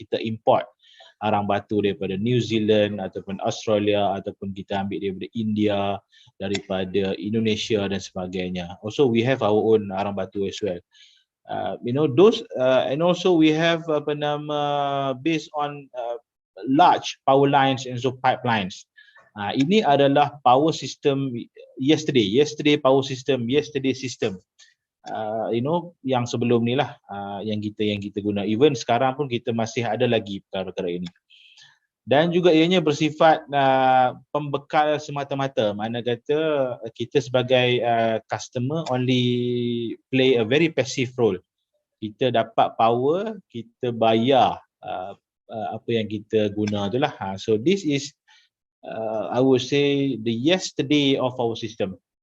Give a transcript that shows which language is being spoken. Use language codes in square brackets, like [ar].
[ms] Kita import arang batu daripada New Zealand ataupun Australia ataupun kita ambil daripada India, daripada Indonesia dan sebagainya. [en] Also we have our own arang batu as well. Those and also we have based on large power lines and so pipelines. [ms] Ini adalah [en] power system yesterday power system, yesterday system. [ms] Yang sebelum ni lah yang kita guna. Even sekarang pun kita masih ada lagi perkara-perkara ini. Dan juga ianya bersifat pembekal semata-mata. Mana kata kita sebagai [en] customer only play a very passive role. [ms] Kita dapat power, kita bayar apa yang kita guna itulah. [en] So this is I would say the yesterday of our system.